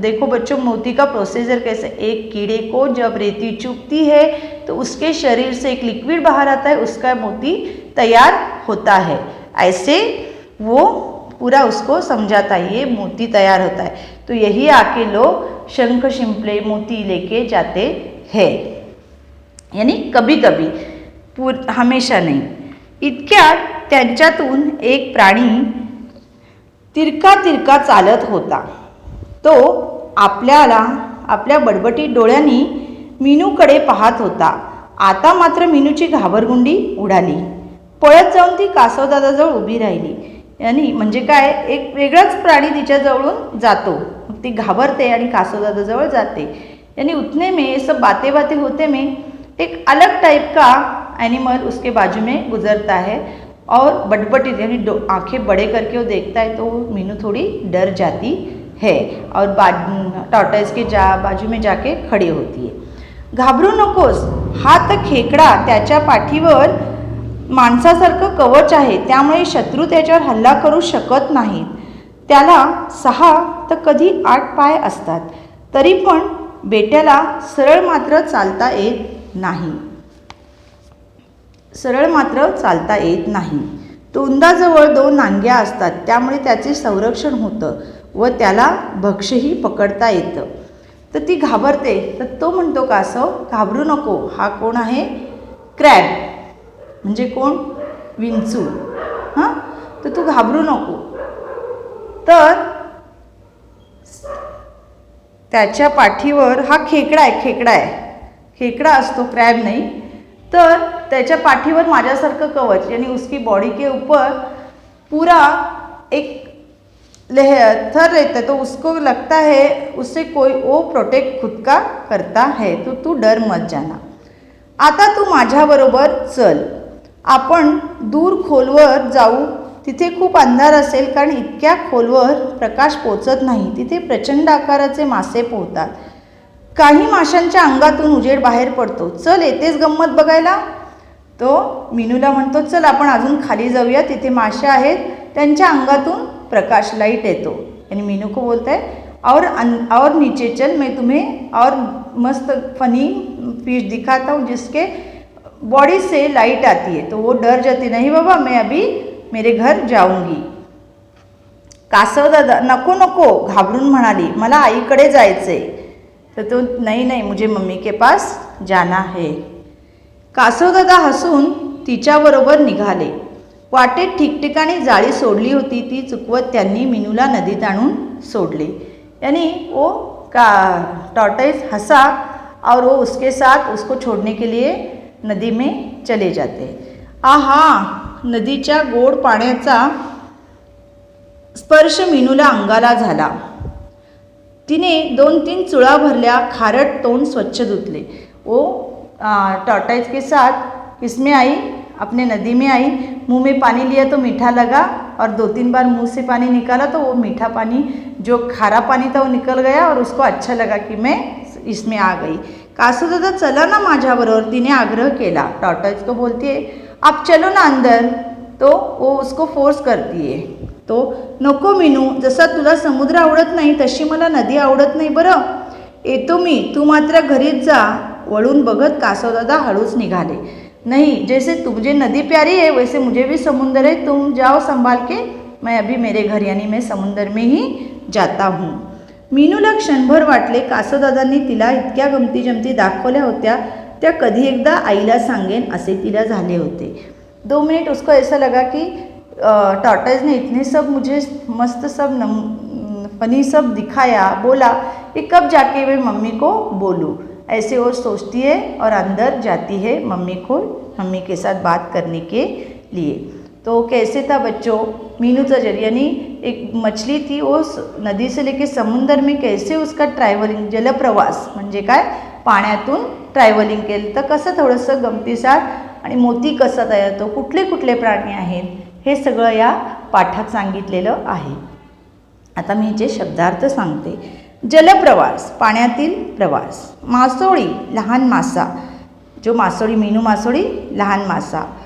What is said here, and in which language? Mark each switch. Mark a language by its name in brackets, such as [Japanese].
[Hindi] तो देखो बच्चों, मोती का प्रोसीजर कैसे, एक कीड़े को जब रेती चुभती है तो उसके शरीर से एक लिक्विड बाहर आता है, उसका मोती तैयार होता है. ऐसे वो पूरा उसको समझाता है, ये मोती तैयार होता है. तो यही आके लोग शंख शिंपले मोती लेके जाते हैं, यानी कभी कभी, हमेशा नहीं. [Marathi] इतक्यात त्यांच्यातून एक प्राणी तिरका चालत होता. तो आपल्या बडबटी डोळ्यांनी मीनूकडे पाहत होता. आता मात्र मीनूची घाबरगुंडी उडाली. पळत जाऊन ती कासवदादाजवळ उभी राहिली. यानी म्हणजे काय, एक वेगळाच प्राणी तिच्याजवळून जातो. ती घाबरते आणि कासवदादाजवळ जाते. [Hindi] यानी उतने में सब बातें होते में एक अलग टाइप का एनिमल उसके बाजू में गुजरता है और बटबटी यानी आंखें बड़े करके वो देखता है. तो मीनू थोड़ी डर जाती है और टॉर्टोइस के बाजू में जाके खड़ी होती है. [Marathi] घाबरू नकोस, हा तर खेकडा, त्याच्या पाठीवर माणसासारखं कवच आहे, त्यामुळे शत्रू त्याच्यावर हल्ला करू शकत नाहीत. त्याला 6 तर कधी 8 पाय असतात. तरी पण बेट्याला सरळ मात्र चालता येत नाही. तोंडाजवळ 2 नांग्या असतात, त्यामुळे त्याचे संरक्षण होतं व त्याला भक्ष्यही पकडता येतं. तर ती घाबरते. तर तो म्हणतो, कासव, घाबरू नको, हा कोण आहे? क्रॅब, म्हणजे कोण? विंचू. हां, तर तू घाबरू नको. तर त्याच्या पाठीवर हा खेकडा असतो, क्रॅब नाही. तर त्याच्या पाठीवर माझ्यासारखं कवच, [Hindi] यानी उसकी बॉडी के ऊपर पूरा एक थर रहता है, तो उसको लगता है उससे कोई वो प्रोटेक्ट खुद का करता है, तो तू डर मत जाना. [Marathi] आता तू माझ्याबरोबर चल, आपण दूर खोलवर जाऊ. तिथे खूप अंधार असेल, कारण इतक्या खोलवर प्रकाश पोचत नाही. तिथे प्रचंड आकाराचे मासे पोहतात. काही माशांच्या अंगातून उजेड बाहेर पडतो. चल, येतेच गंमत बघायला. तो मीनूला म्हणतो, चल आपण अजून खाली जाऊया, तिथे मासे आहेत, त्यांच्या अंगातून प्रकाश लाइट येतो. [Hindi] यानी मीनू को बोलता है और नीचे चल, मैं तुम्हें और मस्त फनी फिश दिखाता हूँ जिसके बॉडी से लाइट आती है. तो वो डर जाती, नहीं बाबा मैं अभी मेरे घर जाऊंगी. [Marathi] कासव दादा नको नको घाबरून म्हणाली, मला आईकडे जायचे. [Hindi] तर तो नहीं नहीं मुझे मम्मी के पास जाना है. [Marathi] कासव दादा हसून तिच्याबरोबर निघाले. वाटेत ठिकठिकाणी जाळी सोडली होती, ती चुकवत त्यांनी मीनूला नदीत आणून सोडले. [Hindi] यानी वो टॉर्टोइज हंसा और वो उसके साथ उसको छोड़ने के लिए नदी में चले जाते. [Marathi] आहा, नदीच्या गोड पाण्याचा स्पर्श मीनूला अंगाला झाला. तिने 2-3 चुळा भरल्या, खारट तोंड स्वच्छ धुतले. [Hindi] वो टॉर्टोइज के साथ इसमें आई, अपने नदी में आई, मुंह में पानी लिया तो मीठा लगा और 2-3 बार मुंह से पानी निकाला तो वो मीठा पानी, जो खारा पानी था वो निकल गया और उसको अच्छा लगा कि मैं इसमें आ गई. [Marathi] कासू दादा चला ना माझ्याबरोबर, तिने आग्रह केला. [Hindi] टॉर्टोइज को बोलती है आप चलो ना अंदर. तो वो उसको फोर्स करती है. [Marathi] तो नको मीनू, जसा तुला समुद्र आवडत नाही तशी मला नदी आवडत नाही बरं. येतो मी, तू मात्र घरीच जा. वळून बघत कासवदादा हळूच निघाले. [Hindi] नहीं, जैसे तुझे नदी प्यारी है वैसे मुझे भी समुंदर है, तुम जाओ संभाल के, मैं अभी मेरे घर यानी मैं समुंदर में ही जाता हूँ. [Marathi] मीनूला क्षणभर वाटले कासवदादांनी तिला इतक्या गमती जमती दाखवल्या होत्या त्या कधी एकदा आईला सांगेन असे तिला झाले होते. [Hindi] 2 मिनट उसको ऐसा लगा कि टॉर्टोइज ने इतने सब मुझे मस्त सब फनी सब दिखाया, बोला कि कब जाके मैं मम्मी को बोलूँ. ऐसे वो सोचती है और अंदर जाती है मम्मी के साथ बात करने के लिए. तो कैसे था बच्चों, मीनूचा यानी एक मछली थी, वो नदी से लेके समुंदर में कैसे उसका ट्रॅव्हलिंग, [Marathi] जलप्रवास म्हणजे काय, पाण्यातून ट्रॅव्हलिंग केलं. तर कसं थोडंसं गमतीसार आणि मोती कसा तयार होतो, कुठले कुठले प्राणी आहेत, हे सगळं या पाठात सांगितलेलं आहे. आता मी जे शब्दार्थ सांगते. जलप्रवास, पाण्यातील प्रवास. मासोळी, लहान मासा, जो मासोळी, मीनू मासोळी, लहान मासा.